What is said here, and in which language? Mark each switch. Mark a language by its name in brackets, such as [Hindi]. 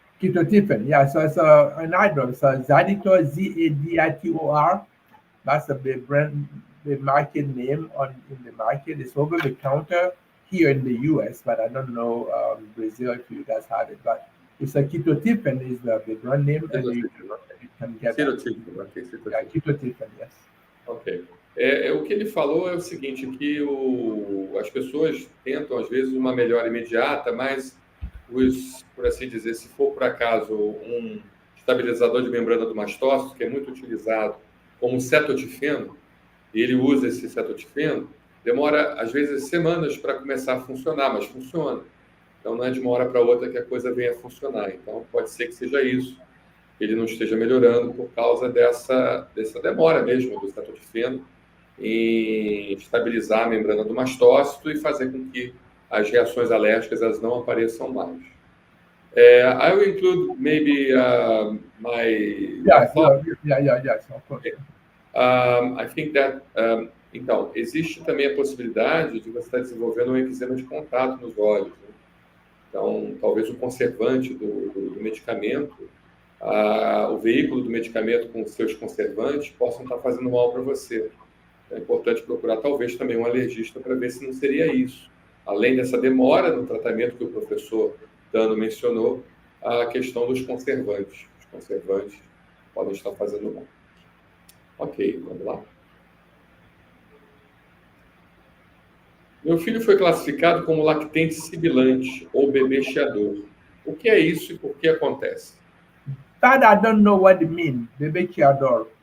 [English] Ketotifen, yeah. So it's an eye drop. So Zaditor, Zaditor. That's the brand, the market name in the market. It's over the counter here in the U.S., but I don't know Brazil if you guys have it. But it's a ketotifen is the brand name, and you can get ketotifen. Okay, yeah, ketotifen, yes. Okay. [Portuguese] O que ele falou é o seguinte, que as pessoas tentam, às vezes, uma melhora imediata, mas, por assim dizer, se for, por acaso, um estabilizador de membrana do mastócito, que é muito utilizado como cetotifeno, e ele usa esse cetotifeno, demora, às vezes, semanas para começar a funcionar, mas funciona. Então, não é de uma hora para outra que a coisa venha a funcionar. Então, pode ser que seja isso, que ele não esteja melhorando por causa dessa demora mesmo do cetotifeno em estabilizar a membrana do mastócito e fazer com que as reações alérgicas elas não apareçam mais. [English] I will include maybe my thought. Yes, of course. I think that [Portuguese] então existe também a possibilidade de você estar desenvolvendo um eczema de contato nos olhos, né? Então talvez o conservante do medicamento, o veículo do medicamento com seus conservantes possam estar fazendo mal para você. É importante procurar talvez também um alergista para ver se não seria isso. Além dessa demora no tratamento que o professor Tano mencionou, a questão dos conservantes. Os conservantes podem estar fazendo mal. Ok, vamos lá. Meu filho foi classificado como lactente sibilante ou bebê chiador. O que é isso e por que acontece? [English] That I don't know what it means, [Portuguese] bebê chiador.